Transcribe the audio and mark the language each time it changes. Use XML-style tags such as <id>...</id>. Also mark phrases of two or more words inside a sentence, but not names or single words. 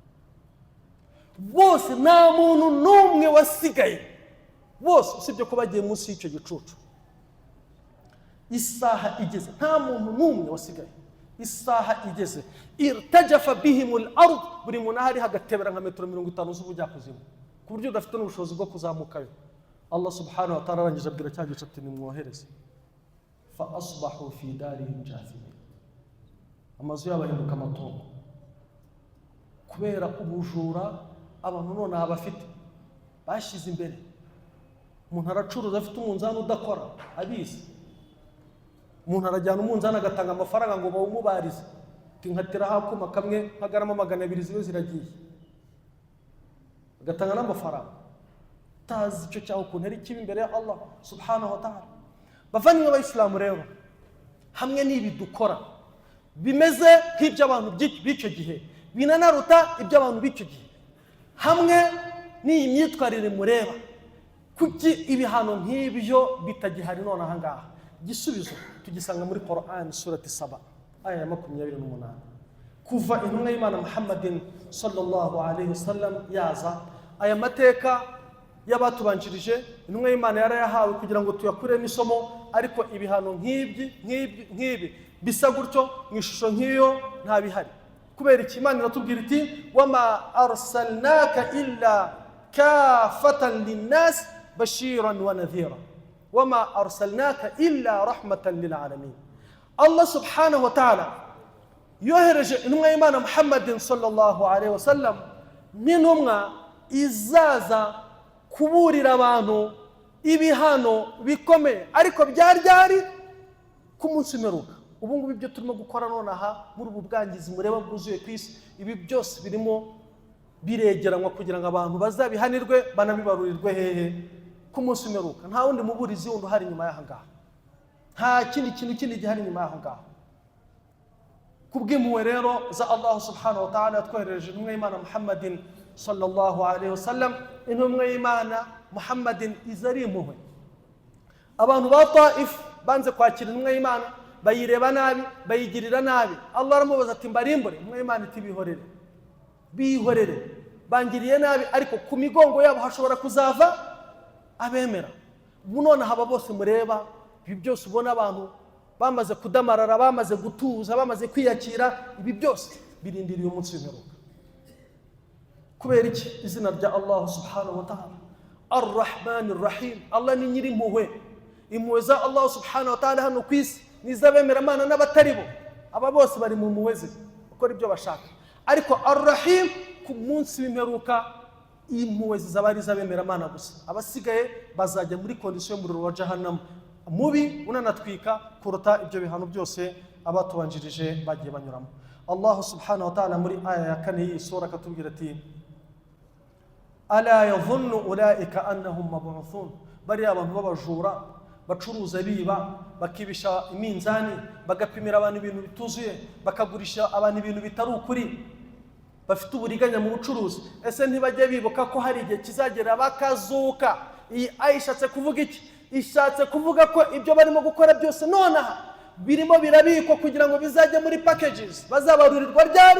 <rw>Bose nta muntu n'umwe wasigaye, bose usibye ko bagiye munsi y'icyo gicucu. Isaha igeze, nta muntu n'umwe wasigaye. Isaha igeze,</rw> <ar>ارتجفت بهم الأرض,</ar> <rw>buri muntu ahari hagatebera nka metero 50 z'ubujyakuzimu, ku buryo udafite n'ubushobozi bwo kuzamukayo. Allah</rw> <ar>سبحانه وتعالى</ar> <rw>arangije abwira cya gice ati nimwohereze.</rw> <ar>فأصبحوا في دارهم جاثمين,</ar> <rw>amazu yabo ahinduka amatongo kubera ubujura abantu none abafite bashize imbere. Umuntu aracuruza afite umunzani udakora abizi, umuntu arajyana umunzani agatanga amafaranga ngo bawumubarize, tinkatira hakuma kamwe kagarama 200 zibe ziragiye, agatanga n'amafaranga tazi icyo cyaho ukuntu ari kibi imbere ya Allah</rw> <ar>سبحانه وتعالى.</ar> <rw>Bavanywe b'Islamu rero, hamwe n'ibi dukora bimeze nk'iby'abantu b'icyo gihe, binanaruta iby'abantu b'icyo gihe, hamwe n'iyi myitwarire mureba, kuki ibihano nk'ibyo bitagihari none aha ngaha? Igisubizo tugisanga muri Qur'an surati 7 aya ya 28. Kuva intumwa y'Imana Muhammadin</rw> <ar>صلى الله عليه وسلم</ar> <rw>yaza, aya mateka y'abatubanjirije intumwa y'Imana yarayahawe kugira ngo tuyakuremo isomo, ariko ibihano nk'ibi bisa gutyo mu ishusho nk'iyo nta bihari. Kubera iki? Imana iratubwira iti</rw> <ar>وما أرسلناك إلا كافة للناس بشيرا ونذيرا وما أرسلناك إلا رحمة للعالمين.</ar> <rw>Allah</rw> <ar>سبحانه وتعالى</ar> <rw>yohereje intumwa y'Imana Muhammadin</rw> <ar>صلى الله عليه وسلم</ar> <rw>n'intumwa izaza kuburira abantu ibihano bikomeye, ariko byari ku munsi w'imperuka. Ubu ngubu ibyo turimo gukora none aha muri ubu bwangizi mureba bwuzuye ku isi, ibi byose birimo biregeranywa kugira ngo abantu bazabihanirwe banabibarurirwe hehe? Ku munsi w'imperuka. Nta wundi muburizi wundi uhari nyuma y'aha ngaha, nta kindi kintu kindi gihari nyuma y'aha ngaha. Kubw'impuhwe rero za Allah</rw> <ar>سبحانه وتعالى</ar> <rw>yatwohereje intumwa y'Imana Muhammadin</rw> <ar>صلى الله عليه وسلم.</ar> <rw>Intumwa y'Imana Muhammadin izari impuhwe. Abantu ba Taif banze kwakira intumwa y'Imana, bayireba nabi, bayigirira nabi. Allah aramubaza ati mbarimbure, intumwa y'Imana iti bihorere, bangiriye nabi, ariko ku migongo yabo hashobora kuzava abemera. Ubu none haba bose mureba ibi byose ubona abantu bamaze kudamarara, bamaze gutuza, bamaze kwiyakira, ibi byose birindiriye umunsi w'imperuka. Kubera iki? Izina rya Allah</rw> <ar>سبحانه وتعالى الرحمن الرحيم.</ar> <rw>Allah ni nyiri impuhwe. Impuhwe za Allah</rw> <ar>سبحانه وتعالى</ar> <rw>hano ku isi nizabemera Imana n'abatari bo, aba bose bari mu mpuhwe ze bakora ibyo bashaka. Ariko Ar-Rahim ku munsi w'imperuka impuhwe zizaba ari izabemera Imana gusa, abasigaye bazajya muri kondisiyo y'umuriro wa jahannam mubi unanatwika kuruta ibyo bihano byose abatubanjirije bagiye banyuramo. Allah</rw> <ar>سبحانه وتعالى</ar> <rw>muri aya ya 4 y'iyi sura katubwira ati</rw> <ar>ألا يظن أولئك أنهم مبعوثون.</ar> <rw>Bari abantu babajura bacuruza biba, bakibisha iminzani, bagapimira abantu ibintu bituzuye, bakagurisha abantu ibintu bitari ukuri, bafite uburiganya mu bucuruzi. Ese ntibajye bibuka ko hari igihe kizagera bakazuka? Iyi ayishatse kuvuga iki? Ishatse kuvuga ko ibyo barimo gukora byose nonaha birimo birabikwa kugira ngo bizajye muri packages, bazabarurirwa ryari?</rw>